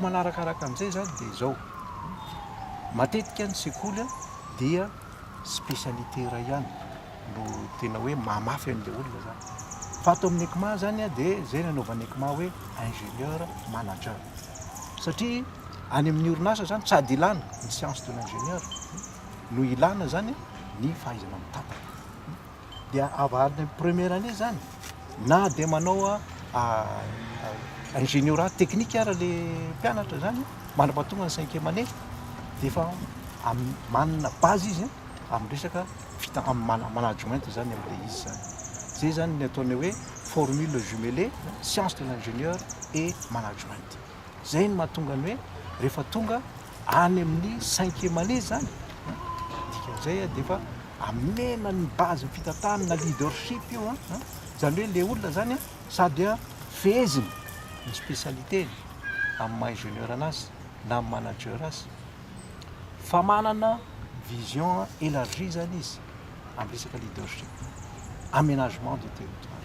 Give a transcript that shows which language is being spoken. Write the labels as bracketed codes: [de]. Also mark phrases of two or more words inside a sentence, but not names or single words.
[mg] manarakaraka an'izay zany de zao matetika ny sekoly dia spécialité ray ihany no tena hoe mamafy an'le olona zany fa ato amin'ny ekma zany de zay nanaovan'ny ekma hoe [fr] ingénieur manager [mg] satria any amin'ny orinasa zany tsady ilana ny [fr] science de l'ingénieur [mg] no ilana zany ny fahaizana mitapaka dia avariny [fr] première année [mg] zany na de manao [fr] ingénieurat technique [mg] ara le mpianatra zany manam-pahatonga ny [fr] 5e année [mg] de efa manana base izy amin'ny resaka management zany am'le izy zany zay zany ny ataony hoe [fr] formule jumelée science de l'ingénieur et management [mg] zay ny mahatonga ny hoe rehefa tonga any amin'ny [fr] 5e année [mg] zany dikan'izay de efa amena ny base ny fitatahana na leadership io zany hoe le olona zany sady feheziny ny spécialité amin'ny maha-ingénieur anazy na amin'ny manager azy fa manana [fr] vision élargie [mg] zany izy amin'ny resaka leadership [fr] aménagement du territoire